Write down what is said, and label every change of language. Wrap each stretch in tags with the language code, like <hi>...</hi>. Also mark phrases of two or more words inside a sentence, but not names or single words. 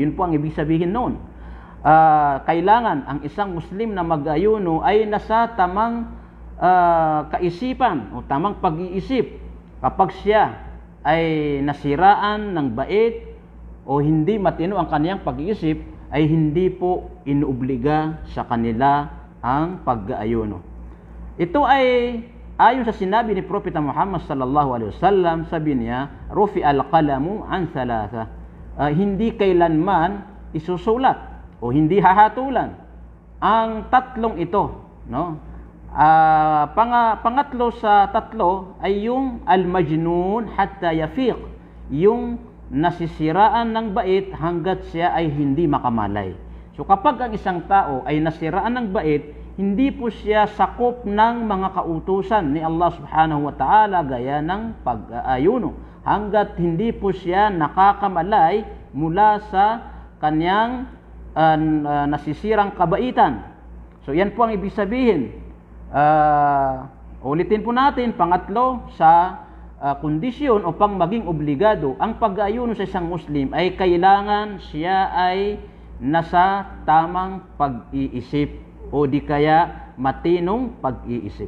<tl>Yun po ang ibig sabihin noon. Kailangan ang isang Muslim na mag-ayuno ay nasa tamang kaisipan o tamang pag-iisip. Kapag siya ay nasiraan ng bait o hindi matino ang kaniyang pag-iisip, ay hindi po inobliga sa kanila ang pag-aayuno. Ito ay ayon sa sinabi ni Propeta Muhammad</tl> <ar>صلى الله عليه وسلم,</ar> <tl>sabi niya,</tl> <ar>رفع القلم عن ثلاثة.</ar> <tl>Hindi kailanman isusulat o hindi hahatulan ang tatlong ito, no? Pangatlo sa tatlo ay yung</tl> <ar>المجنون حتى يفيق,</ar> <tl>yung nasisiraan ng bait hanggat siya ay hindi makamalay. So kapag ang isang tao ay nasiraan ng bait, hindi po siya sakop ng mga kautusan ni Allah</tl> <ar>سبحانه وتعالى</ar> <tl>gaya ng pag-aayuno hanggat hindi po siya nakakamalay mula sa kanyang nasisirang kabaitan. So yan po ang ibig sabihin. Ulitin po natin, pangatlo, sa kondisyon upang maging obligado ang pag-aayuno sa isang Muslim ay kailangan siya ay nasa tamang pag-iisip o di kaya matinong pag-iisip.</tl>